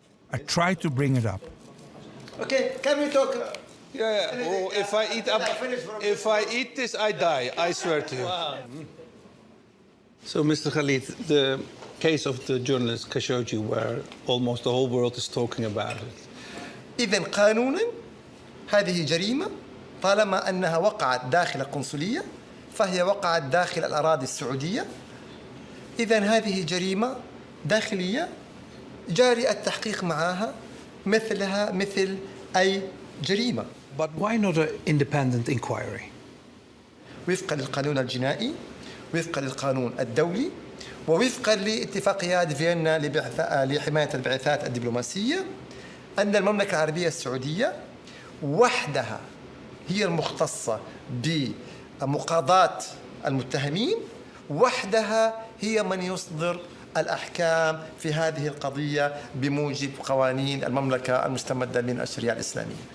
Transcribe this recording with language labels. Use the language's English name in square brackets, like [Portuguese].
[English] I try to bring it up. Okay, can we talk? Yeah. Oh, if I eat this, I die. I swear to you. Wow. So, Mr. Khalid, the case of the journalist Khashoggi, where almost the whole world is talking about it. [Arabic] إذن قانونا هذه جريمة طالما أنها وقعت داخل القنصلية فهي وقعت داخل الأراضي السعودية. إذن هذه جريمة داخلية جاري التحقيق معها مثلها مثل أي جريمة. [English] But why not an independent inquiry? [Arabic] وفقا للقانون الجنائي، وفقا للقانون الدولي، ووفقا لاتفاقيات فيينا لحماية البعثات الدبلوماسية، أن المملكة العربية السعودية وحدها هي المختصة بمقاضاة المتهمين، وحدها هي من يصدر الأحكام في هذه القضية بموجب قوانين المملكة المستمدة من الشريعة الإسلامية.